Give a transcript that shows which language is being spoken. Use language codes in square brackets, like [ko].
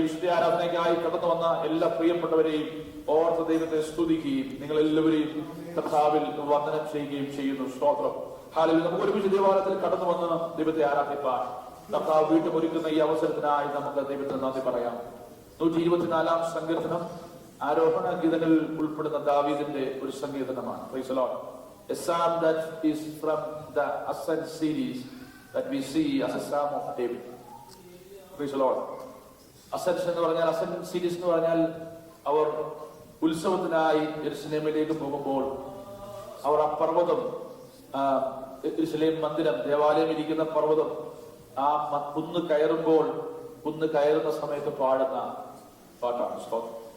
[ml] വിശുദ്ധ ആരാധനയ്ക്കായി കടന്നു വന്ന എല്ലാ പ്രിയപ്പെട്ടവരെയും ഓർത്ത് ദൈവത്തെ സ്തുതിക്കുകയും നിങ്ങൾ എല്ലാവരെയും കർത്താവിൽ വന്ദനം ചെയ്യുകയും ചെയ്യുന്നു. സ്തോത്രം. ഹല്ലേലൂയ. നമുക്ക് ഒരുമിച്ച് ദേവാലയത്തിൽ കടന്നു വന്ന് ദൈവത്തെ ആരാധിപ്പാൻ കർത്താവ് വീട്ടുമൊരുക്കുന്ന ഈ അവസരത്തിനായി നമുക്ക് ദൈവത്തിന് നന്ദി പറയാം. 124 സങ്കീർത്തനം ആരോഹണ ഗീതങ്ങളിൽ ഉൾപ്പെടുന്ന ദാവീദിന്റെ ഒരു സങ്കീർത്തനമാണ്. [en] Praise the Lord. A psalm that is from the Ascent series that we see as a psalm of David. Praise the Lord. [ml] Ascent എന്ന് പറഞ്ഞാൽ, Ascent series എന്ന് പറഞ്ഞാൽ അവർ ഉത്സവത്തിനായി യെരൂശലേമിലേക്ക് പോകുമ്പോൾ അവർ ആ പർവ്വതം, യെരൂശലേം മന്ദിരം, ദേവാലയം ഇരിക്കുന്ന പർവ്വതം, ആ കുന്ന് കയറുമ്പോൾ, കുന്ന് കയറുന്ന സമയത്ത് പാടുന്ന പാട്ടാണ്. സ്തോത്രം.